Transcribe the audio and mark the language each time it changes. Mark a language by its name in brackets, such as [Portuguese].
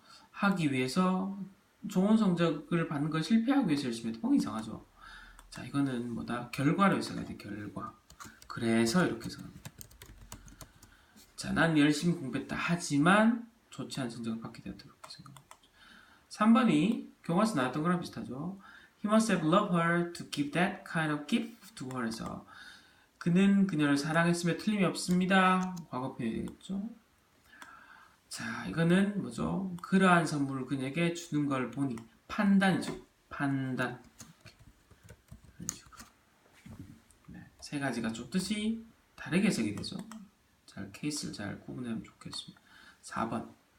[Korean] 하기 위해서 좋은 성적을 받는 걸 실패하기 위해서 열심히 했다. 이상하죠. 자, 이거는 뭐다? 결과로 해석해야 돼. 결과. 그래서 이렇게 해석합니다. 자, 난 열심히 공부했다. 하지만 좋지 않은 성적을 받게 되었다. 이렇게 생각합니다. 3번이 교과서 나왔던 거랑 비슷하죠. [English] He must have loved her to give that kind of gift to her. [Korean] 해서 그는 그녀를 사랑했음에 틀림이 없습니다. 과거편이 되겠죠. 자, 이거는 뭐죠? 그러한 선물을 그녀에게 주는 걸 보니 판단이죠. 판단. 이런 식으로. 네, 세 가지가 좁듯이 다르게 해석이 되죠. 잘 케이스를 잘 구분하면 좋겠습니다. 4번.